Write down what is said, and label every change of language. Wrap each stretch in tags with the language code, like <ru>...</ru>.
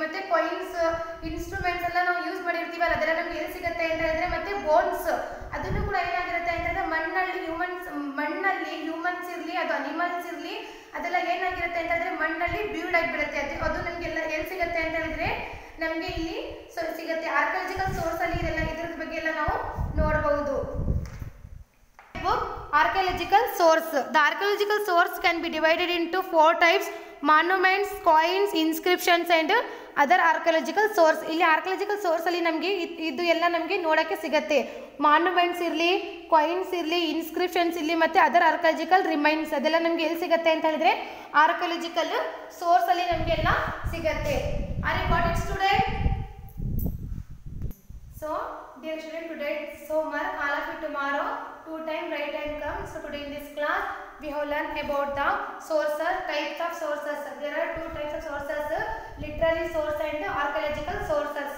<kn>ಮತ್ತೆ coins, instruments ಎಲ್ಲ ನಾವು ಯೂಸ್ ಮಾಡಿರ್ತೀವಲ್ಲ ಅದೆಲ್ಲ ನಮ್ಗೆ ಎಲ್ಲಿ ಸಿಗುತ್ತೆ ಅಂತ ಹೇಳಿದ್ರೆ ಮತ್ತೆ ಬೋನ್ಸ್, ಅದನ್ನು ಕೂಡ ಏನಾಗಿರುತ್ತೆ ಅಂತ ಹೇಳಿದ್ರೆ ಮಣ್ಣಲ್ಲಿ ಹ್ಯೂಮನ್ಸ್ ಇರಲಿ ಅದು ಅನಿಮಲ್ಸ್ ಇರಲಿ ಅದೆಲ್ಲ ಏನಾಗಿರುತ್ತೆ ಅಂತ ಹೇಳಿದ್ರೆ ಮಣ್ಣಲ್ಲಿ ಬ್ಯೂರ್ಡ್ ಆಗಿಬಿಡುತ್ತೆ. ಅದು ನಮಗೆಲ್ಲ ಎಲ್ಲಿ ಸಿಗುತ್ತೆ ಅಂತ ಹೇಳಿದ್ರೆ ನಮಗೆ ಇಲ್ಲಿ ಸಿಗುತ್ತೆ ಆರ್ಕಿಯಾಲಜಿಕಲ್ ಸೋರ್ಸ್ ಅಲ್ಲಿ ಇದೆಲ್ಲ ಇದ್ರ ಬಗ್ಗೆ ಎಲ್ಲ ನಾವು ನೋಡಬಹುದು.</kn> <en>Archaeological source. The archaeological source can be divided into 4 types: monuments, coins, inscriptions and other archaeological source.</en> <kn>ಇಲ್ಲಿ archaeological source ಅಲ್ಲಿ ನಮಗೆ ಇದು ಎಲ್ಲ ನಮಗೆ ನೋಡಕ್ಕೆ ಸಿಗುತ್ತೆ. ಮಾನ್ಯುಮೆಂಟ್ಸ್ ಇರಲಿ, ಕಾಯಿನ್ಸ್ ಇರಲಿ, ಇನ್ಸ್ಕ್ರಿಪ್ಷನ್ಸ್ ಇರಲಿ ಮತ್ತು</kn> <en>other archaeological remains</en> <kn>ಅದೆಲ್ಲ ನಮಗೆ ಎಲ್ಲಿ ಸಿಗುತ್ತೆ ಅಂತ ಹೇಳಿದ್ರೆ ಆರ್ಕಿಯಾಲಜಿಕಲ್ ಸೋರ್ಸ್ ಅಲ್ಲಿ ನಮಗೆಲ್ಲ ಸಿಗುತ್ತೆ.</kn> <en>Are you got it student? So dear student, today it's homework. All of you tomorrow 2 time right time come. So today in this class we have learned about the sources, types of sources. There are 2 types of sources: literary source and archaeological sources.</en>